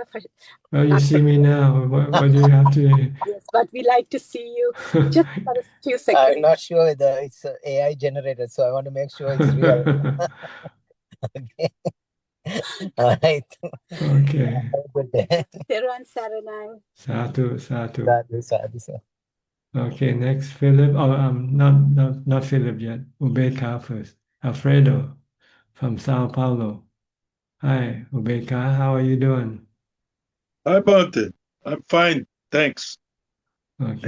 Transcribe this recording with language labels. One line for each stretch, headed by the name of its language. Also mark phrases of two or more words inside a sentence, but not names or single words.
English: Well, you see me now. What do you have to? Yes, but we like to see you just for a few seconds. I'm not sure whether it's AI generated, so I want to make sure it's real. Okay. All right. Okay. Have a good day. Teruan Saranai. Sadhu. Sadhu. Okay, next Philip. Oh, not Philip yet. Ubeka first. Alfredo from Sao Paulo. Hi, Ubeka. How are you doing? Hi, Bante. I'm fine, thanks. Okay.